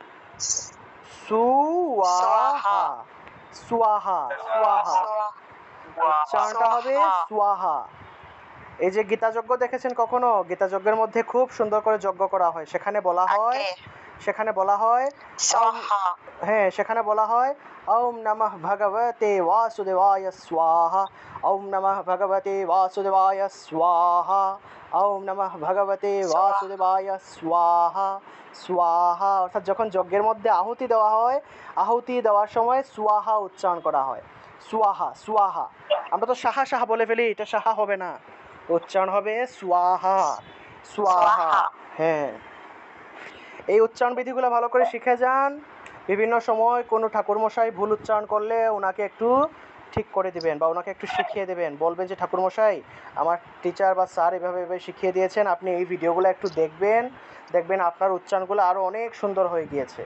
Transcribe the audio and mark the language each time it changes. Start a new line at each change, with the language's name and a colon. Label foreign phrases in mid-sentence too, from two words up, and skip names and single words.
Bangla: সুয়াহা, সুয়াহা, সুয়াহা, উচ্চারণটা হবে সুয়াহা। এই যে গীতা যজ্ঞ দেখেছেন কখনো? গীতা যজ্ঞের মধ্যে খুব সুন্দর করে যজ্ঞ করা হয়, সেখানে বলা হয়, সেখানে বলা হয়, স্বাহা হ্যাঁ সেখানে বলা হয়
Sanskrit: ওম নমঃ ভগবতে বাসুদেবায় স্বাহা, ওম নমঃ ভগবতে বাসুদেবায় স্বাহা, ওম নমঃ ভগবতে বাসুদেবায় স্বাহা, স্বাহা।
Bangla: অর্থাৎ যখন যজ্ঞের মধ্যে আহুতি দেওয়া হয়, আহুতি দেওয়ার সময় স্বাহা উচ্চারণ করা হয়, স্বাহা, স্বাহা। আমরা তো সাহা সাহা বলে ফেলি, এটা সাহা হবে না, উচ্চারণ হবে স্বাহা, স্বাহা, হ্যাঁ। এই উচ্চারণ বিধিগুলো ভালো করে শিখে যান, বিভিন্ন সময় কোনো ঠাকুরমশাই ভুল উচ্চারণ করলে ওনাকে একটু ঠিক করে দিবেন বা ওনাকে একটু শিখিয়ে দেবেন, বলবেন যে ঠাকুরমশাই আমার টিচার বা স্যার এভাবে এভাবে শিখিয়ে দিয়েছেন, আপনি এই ভিডিওগুলো একটু দেখবেন, দেখবেন আপনার উচ্চারণগুলো আরও অনেক সুন্দর হয়ে গিয়েছে।